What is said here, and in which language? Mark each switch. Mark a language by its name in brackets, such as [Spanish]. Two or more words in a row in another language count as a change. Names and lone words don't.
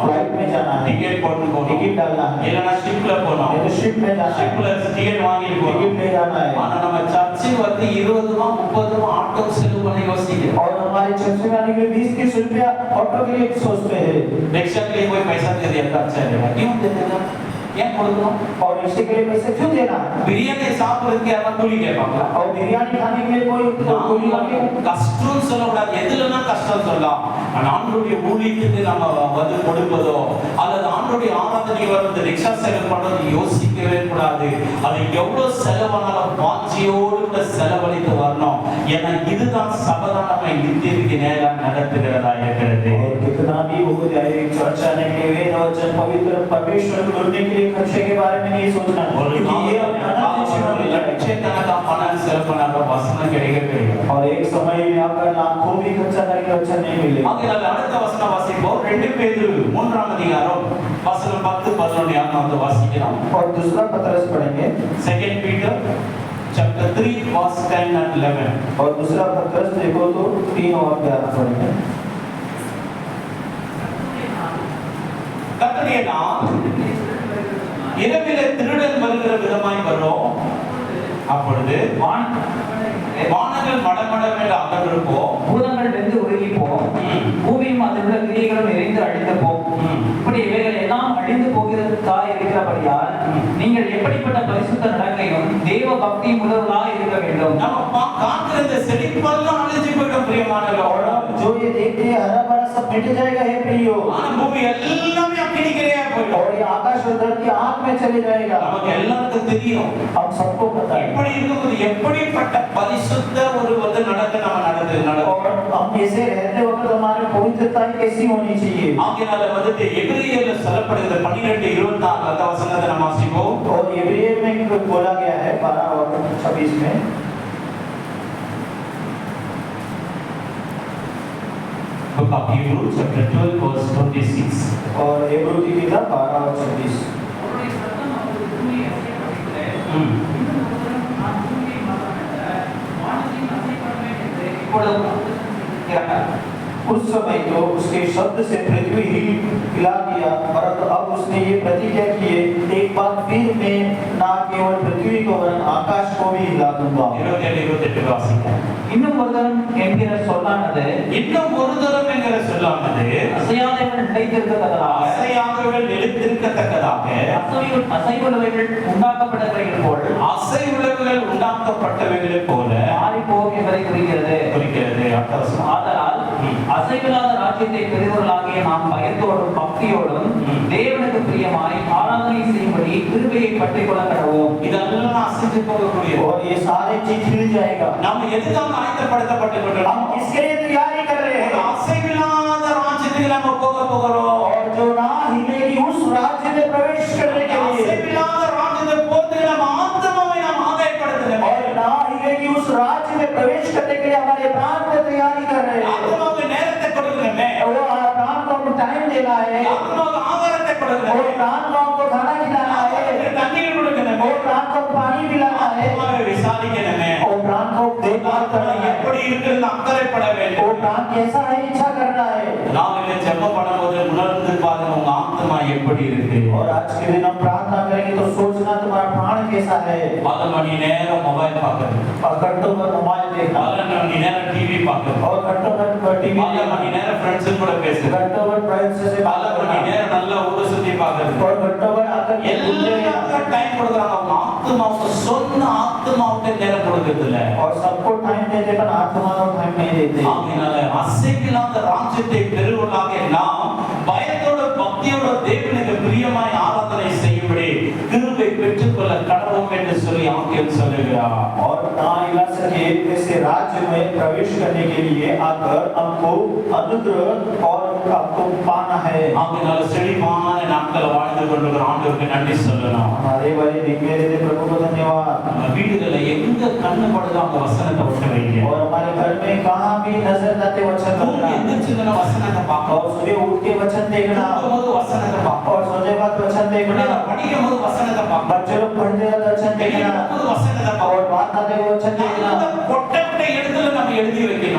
[Hindi] फ्लाइट में जाना है, [Tamil] டிக்கெட் போட்டு போறோம், [Hindi] टिकट डालना है, [Tamil] இல்லனா ஷிப்ல போறோம், [Hindi] नहीं तो शिप में जाना है, [Tamil] ஷிப்ல டிக்கெட் வாங்கிட்டு போறோம். [Hindi] टिकट ले जाना है। [Tamil] ஆனா நம்ம சர்ச்சுக்கு வந்து 20 ரூபாய் 30 ரூபாய் ஆட்டோ செலவு பண்ண யோசிக்கிறோம். [Hindi] और हमारे चर्च में आने के लिए 20-30 रुपया ऑटो के लिए सोचते हैं। रिक्शा के लिए कोई पैसा दे दिया तो अच्छा रहेगा, क्यों देते हैं? [Tamil] ஏன் கொடுக்கணும்? [Hindi] और रिक्शे के लिए पैसे क्यों देना है? [Tamil] பிரியாணி சாப்பிடுறதுக்கு யாரா கூலி கேட்பாங்களா? [Hindi] और बिरयानी खाने के लिए कोई கூலி मांगे? [Tamil] கஷ்டம் சொல்லக்கூடாது, எதுலனா கஷ்டம் சொல்லலாம். ஆனா ஆண்டவருடைய ஊழியத்துக்கு நம்ம வந்து கொடுப்பதோ அல்லது ஆண்டவருடைய ஆராதனைக்கு வந்து ரிக்ஷா செலவு பண்றது யோசிக்கவே கூடாது. அது எவ்வளவு செலவானாலும் வாஞ்சியோடு கூட செலவழித்து வரணும். ஏன்னா இதுதான் சபதான் நம்ம நித்தியத்துக்கு நேரா நடத்துகிறதா இருக்கிறது. [Hindi] और कितना भी हो जाए चर्च आने के लिए वेद वचन पवित्र परमेश्वर को ढूंढने के लिए खर्चे के बारे में नहीं सोचना, क्योंकि ये अनंत जीवन में [Tamil] லட்சக்கணக்கான பணம் செலவு பண்ணாத வசனம் கிடைக்கவே. [Hindi] और एक समय में आपका लाखों भी खर्चा करके अच्छा नहीं मिलेगा। [Tamil] ஆகையால் அடுத்த வசனம் வாசிப்போம். 2 பேதுரு 3ஆம் அதிகாரம் வசனம் 10 11 வந்து வாசிக்கிறோம். [Hindi] और दूसरा पत्रस पढ़ेंगे, [English] 2 Peter chapter 3 verse 10 and 11. [Hindi] और दूसरा पत्रस देखो तो 3 और 11 पढ़ेंगे। [Tamil] கர்த்தருடைய நாள் இரவிலே திருடன் வருகிற விதமாய் வரும். அப்பொழுது வானங்கள் மடமடவென்று அகன்றிருப்போம், பூதங்கள் வெந்து உருகி போம், பூமியும் அதிலுள்ள கிரியைகளும் எரிந்து அழிந்து போம். இப்படி இவைகள் எல்லாம் அழிந்து போகிறதுக்காக இருக்கிறபடியால் நீங்கள் எப்படிப்பட்ட பரிசுத்த நடக்கையும் தேவ பக்தி முதல்வர்களாக இருக்க வேண்டும். நம்ம காத்திருந்த செழிப்பெல்லாம் அழிஞ்சு போயிடும் பிரியமானவர்களே. [Hindi] जो ये देखते हैं हरा भरा सब मिट जाएगा हे प्रियो, [Tamil] ஆனா பூமி எல்லாமே அக்கினிக்கிரையா போயிடும். [Hindi] और ये आकाश और धरती आग में चले जाएगा। [Tamil] நமக்கு எல்லாருக்கும் தெரியும் [Hindi] हम सबको पता है। [Tamil] இப்படி இருக்கும்போது எப்படிப்பட்ட பரிசுத்த ஒரு வந்து நடக்க நம்ம நடந்து [Hindi] और हम ऐसे रहते वक्त हमारी पवित्रता कैसी होनी चाहिए। [Tamil] ஆகையால வந்து எபிரேயர்ல சொல்லப்படுகிற 12:24 அந்த வசனத்தை நம்ம வாசிப்போம். [Hindi] और इब्रानियों में बोला गया है 12 और 26 में, [English] Book of Hebrews chapter 12 verse 26. [Hindi] और इब्रानियों की किताब 12 और 26। उस समय तो उसके शब्द से पृथ्वी हिला दिया, परंतु अब उसने ये प्रतिज्ञा की है, एक बार फिर मैं ना केवल पृथ्वी को वरन आकाश को भी हिला दूंगा। [Tamil] 27 வாசிங்க. இன்னும் ஒரு தரம் என்கிற சொல்லானது இன்னும் ஒரு தரம் என்கிற சொல்லானது அசையாதவர்கள் நிலைத்திருக்கத்தக்கதாக அசையாதவர்கள் நிலைத்திருக்கத்தக்கதாக அசைவுள்ளவைகள் உண்டாக்கப்பட்டவைகள் போல் அசைவுள்ளவைகள் உண்டாக்கப்பட்டவைகளைப் போல மாறிப்போம் என்பதை குறிக்கிறது. ஆதலால் அசைவில்லாத ராஜ்யத்தை பெறுவர்களாகிய நாம் பயத்தோடும் பக்தியோடும் தேவனுக்கு பிரியமாய் ஆராதனை செய்யும்படி கிருபையை பற்றிக் கொள்ள கடவோம். இதெல்லாம் அசைந்து போகக்கூடிய [Hindi] और ये सारे चीज हिल जाएगा। [Tamil] நாம் எதுக்காக ஆயத்தப்படுத்தப்பட்டு கொண்டிருக்கிறோம்? [Hindi] हम किसके लिए तैयारी कर रहे हैं? [Tamil] அசைவில்லாத ராஜ்யத்துக்கு நம்ம போகிறோம். [Hindi] और जो ना हिलेगी उस राज्य में प्रवेश करने के लिए, [Tamil] அசைவில்லாத ராஜ்யத்தை போட்டு நம்ம ஆத்மாவை நாம் ஆதாயப்படுத்துகிறோம். [Hindi] और ना हिलेगी उस राज्य में प्रवेश करने के लिए हमारे प्राण को तैयारी कर रहे हैं। [Tamil] ஆத்மாவுக்கு நேரத்தை கொடுக்கிறோமே, [Hindi] वो प्राण को हमको टाइम देना है, [Tamil] ஆத்மாவுக்கு ஆகாரத்தை [Hindi] और [Tamil] கொடுக்கிறோம், [Hindi] प्राण को हमको खाना खिलाना है, [Tamil] தண்ணீர் கொடுக்கிறோம், [Hindi] और प्राण को पानी पिलाना है, [Tamil] ஆத்மாவை விசாரிக்கணுமே. [Hindi] और प्राण को देखभाल करना है, [Tamil] எப்படி இருக்கிறது அக்கறைப்பட வேண்டும். [Hindi] और प्राण कैसा है इच्छा करना है। [Tamil] நாம் இதை ஜெபம் பண்ணும்போது உணர்ந்து பாருங்க உங்க ஆத்மா எப்படி இருக்கு. [Hindi] और आज के दिन हम प्रार्थना करेंगे तो सोचना तुम्हारा प्राण कैसा है। [Tamil] 10 மணி நேரம் மொபைல் பார்க்கிறது, [Hindi] और घंटों भर मोबाइल देखना, [Tamil] 12 மணி நேரம் டிவி பார்க்கிறது, [Hindi] और घंटों भर टीवी [Tamil] 12 மணி நேரம் फ्रेंड्स கூட பேசுறது, [Hindi] घंटों भर फ्रेंड्स से बात [Tamil] 12 மணி [Hindi] करना, [Tamil] நேரம் நல்ல ஊரை சுத்தி பார்க்கிறது, [Hindi] और घंटों भर आकर के घूमते रहना। [Tamil] எல்லாத்துக்கும் டைம் கொடுக்குறாங்க. அவங்க ஆத்மாவுக்கு சொந்த ஆத்மாவுக்கு நேரம் கொடுக்கிறது இல்ல. [Hindi] और सबको टाइम देते पर आत्मा को टाइम नहीं देते। [Tamil] ஆகையால அசைவில்லாத ராஜ்யத்தை பெறுவதாக நாம் பயத்தோட பக்தியோட தேவனுக்கு பிரியமாய் ஆராதனை செய்யும்படி கிருபை பெற்றுக்கொள்ள கடவோம் என்று சொல்லி ஆக்கியம் சொல்லுகிறார். [Hindi] और ना हिला सके ऐसे राज्य में प्रवेश करने के लिए आकर हमको अनुग्रह और आपको पाना है। [Tamil] ஆகையால செழிப்பான நாட்கள் வாழ்ந்து கொண்டிருக்கிற ஆண்டவருக்கு நன்றி சொல்லணும். [Hindi] हमारे वाले दिन में देते प्रभु को धन्यवाद। [Tamil] நம்ம வீடுகளில் எங்க கண்ணு படுதோ அந்த வசனத்தை ஒட்ட வைங்க. [Hindi] और हमारे घर में कहाँ भी नजर आते वचन रखना, [Tamil] எந்திரிச்சுன்னா வசனத்தை பார்க்கணும், [Hindi] और सुबह उठ के वचन देखना, [Tamil] போது वचनத்தை பார்க்கணும், [Hindi] और सोने बाद वचन देखना, [Tamil] படிக்கும் போது वचनத்தை பார்க்கணும், [Hindi] बच्चे लोग पढ़ते वक्त वचन देखना, [Tamil] वचनத்தை [Hindi] और बात आते हुए वचन देखना। [Tamil] பார்க்கணும். இடத்துல நம்ம எழுதி வைக்கணும்.